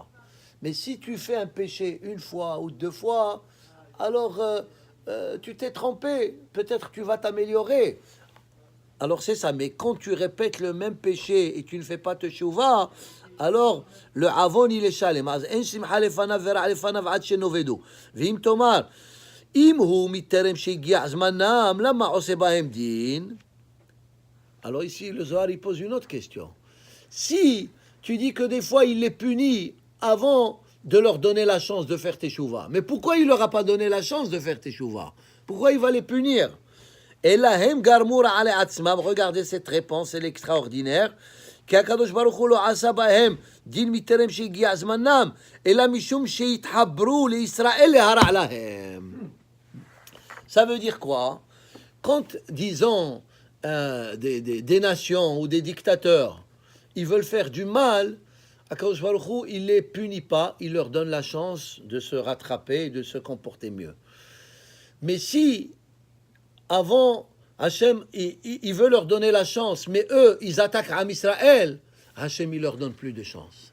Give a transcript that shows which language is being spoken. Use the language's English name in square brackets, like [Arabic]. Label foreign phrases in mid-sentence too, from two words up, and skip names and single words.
[French] Mais si tu fais un péché une fois ou 2 fois, alors tu t'es trompé, peut-être tu vas t'améliorer. Alors c'est ça, mais quand tu répètes le même péché et tu ne fais pas teshuva, alors le avon il est shalem. [Hebrew] אז אין שמחה לפניו ורע לפניו עד שנאבדו. ואם תאמר, אם הוא מטרם שהגיע זמנם, למה עושה בהם דין? [French] Alors ici, le Zohar, il pose une autre question. Si tu dis que des fois, il les punit avant de leur donner la chance de faire teshuva, mais pourquoi il ne leur a pas donné la chance de faire teshuva? Pourquoi il va les punir? Et là, regardez cette réponse, elle est extraordinaire. [Hebrew] שהקדוש ברוך הוא לא עשה בהם דין מטרם שהגיע זמנם, אלא משום שהתחברו לישראל להרע להם. [French] Ça veut dire quoi? Quand, disons, des nations ou des dictateurs, ils veulent faire du mal, [Hebrew] הקדוש ברוך הוא, [French] il les punit pas, il leur donne la chance de se rattraper et de se comporter mieux. Mais si, avant, Hachem, il veut leur donner la chance, mais eux, ils attaquent [Hebrew] עם ישראל, [French] Hachem, il leur donne plus de chance.